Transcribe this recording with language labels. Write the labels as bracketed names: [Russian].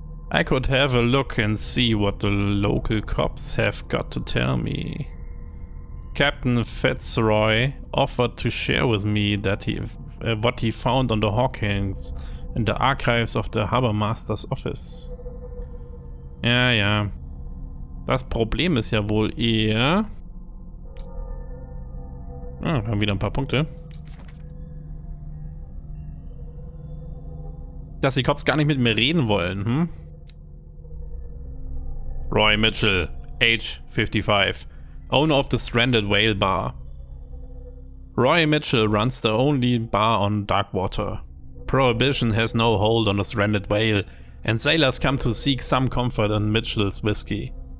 [English] I could have a look and see what the local cops have got to tell me. Captain Fitzroy offered to share with me that what he found on the Hawkins in the archives of the Harbor Master's office. [German] Ja, ja. Das Problem ist ja wohl eher... Ah, wir haben wieder ein paar Punkte. Dass die Cops gar nicht mit mir reden wollen, hm? [English] Roy Mitchell, age 55, owner of the Stranded Whale Bar. Roy Mitchell runs the only bar on Darkwater. Prohibition has no hold on the stranded whale, and sailors come to seek some comfort in Mitchell's whiskey.